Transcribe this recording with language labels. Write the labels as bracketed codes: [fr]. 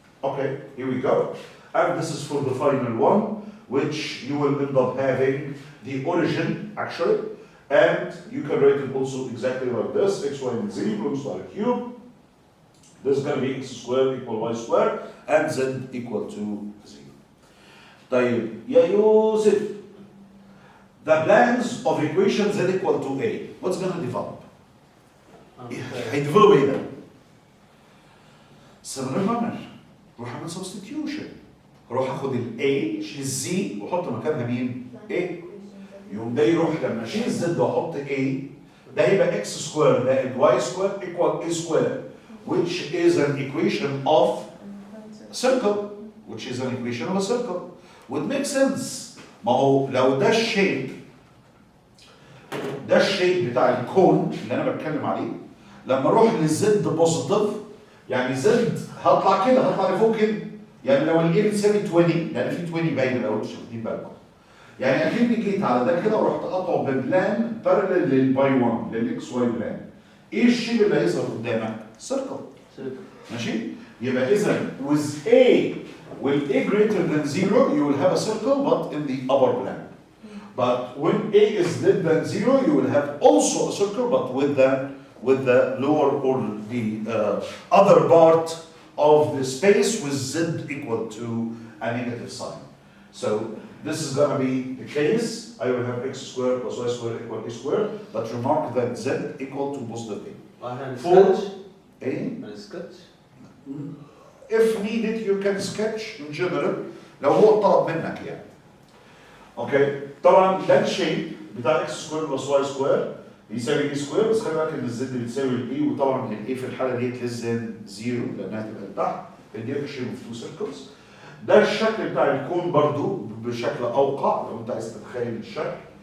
[en] Okay, here we go. And this is for the final one, which you will end up having the origin, actually, and you can write it also exactly like this, x, y, and z belongs to r cubed. This is going to be x squared equal y squared, and z equal to 0. [ar] طيب يا يوسف, [en] the plans of equation z equal to a, what's going to develop? [ar] هيديفلوب ايه ده؟ [en] similar manner. [ar] روح اعمل substitution. روح اخد ال a شيل z واحط مكانها مين؟ a. يوم ده يروح لما اشيل z واحط a, ده هيبقى [en] x squared زائد y squared equal a squared, which is an equation of a circle, which is an equation of a circle. [ar] Would make sense. ما هو لو ده الشيب بتاع الكون اللي انا بتكلم عليه، لما اروح للزد بوزيتيف يعني زد هطلع كده، هطلع لفوق كده. يعني لو الايه بتساوي 20، لان في 20 باينه لو انتوا واخدين بالكم. يعني اكني جيت على ده كده ورحت قاطعه ببلان بارلل للباي 1 للاكس واي بلان. ايه الشيب اللي هيظهر قدامك؟ سيركل. ماشي؟ يبقى اذا [en] with a with a greater than 0 you will have a circle but in the upper plane. But when a is less than 0 you will have also a circle but with the lower or the other part of the space with z equal to a negative sign. So this is going to be the case. I will have x squared plus y squared equal a squared, but remark that z equal to positive a. [ar] هنسكتش. [en] If needed you can sketch in general [ar] لو هو طلب منك يعني. اوكي طبعا ده الشيب بتاع x سكوير بلس y سكوير بيساوي a سكوير، بس خلي بالك ان الزد بتساوي الاي، وطبعا الاي في الحاله ديت [en] less than 0 [ar] لانها تبقى لتحت، فدي شيب اوف تو سيركلز. ده الشكل بتاع الكون برضو بشكل اوقع لو انت عايز تتخيل الشكل.